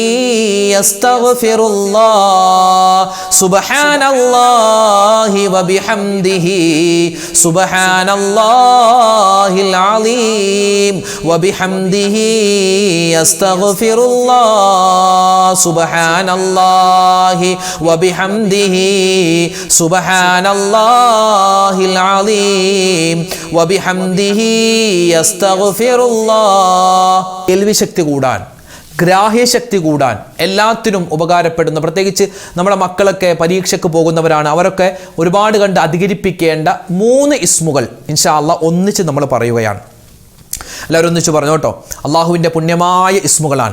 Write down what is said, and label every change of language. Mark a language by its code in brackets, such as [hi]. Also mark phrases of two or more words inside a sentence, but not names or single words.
[ar] يستغفر الله سبحان الله وبحمده سبحان الله العظيم وبحمده يستغفر الله سبحان الله وبحمده سبحان الله العظيم وبحمده يستغفر الله. [ml] കേൾവി ശക്തി കൂടാൻ, ഗ്രാഹ്യശക്തി കൂടാൻ, എല്ലാത്തിനും ഉപകാരപ്പെടുന്ന, പ്രത്യേകിച്ച് നമ്മുടെ മക്കളൊക്കെ പരീക്ഷയ്ക്ക് പോകുന്നവരാണ്, അവരൊക്കെ ഒരുപാട് കണ്ട് അധികരിപ്പിക്കേണ്ട 3 ഇസ്മുകൾ [ar] إن شاء الله [ml] ഒന്നിച്ച് നമ്മൾ പറയുകയാണ്. എല്ലാവരും ഒന്നിച്ച് പറഞ്ഞു കേട്ടോ. അള്ളാഹുവിൻ്റെ പുണ്യമായ ഇസ്മുകളാണ്.